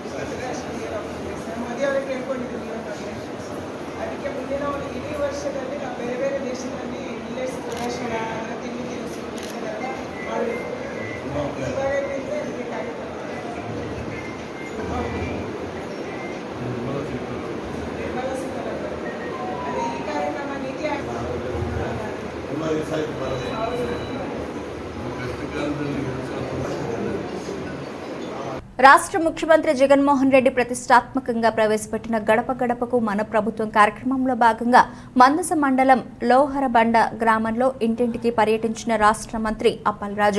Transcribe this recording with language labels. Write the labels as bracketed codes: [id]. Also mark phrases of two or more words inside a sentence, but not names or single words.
[kn] ಮದುವೆಯವರಿಗೆ ಕೇಳ್ಕೊಂಡಿದ್ದೀನಿ ಅದಕ್ಕೆ ಮುಂದಿನ ಒಂದು ಇಡೀ ವರ್ಷದಲ್ಲಿ ನಾವು ಬೇರೆ ಬೇರೆ ದೇಶದಲ್ಲಿ ಮಿಲ್ಲೆಟ್ಸ್ ಪ್ರದರ್ಶನ ಅದರ ತಿಂಡಿ ತಿನಿಸು ಇದನ್ನೆಲ್ಲ ಮಾಡಬೇಕು. ಇವಾಗಲಿಂದ ಅದಕ್ಕೆ ಕಾರ್ಯಕ್ರಮ ಅದೇ ಈ ಕಾರ್ಯಕ್ರಮ ನಿಧಿ [te] రాష్ట్ర ముఖ్యమంత్రి జగన్మోహన్ రెడ్డి ప్రతిష్టాత్మకంగా ప్రవేశపెట్టిన గడప గడపకు మన ప్రభుత్వం కార్యక్రమంలో భాగంగా మందస మండలం లోహరబండ గ్రామంలో ఇంటింటికి పర్యటించిన రాష్ట్ర మంత్రి అప్పలరాజు.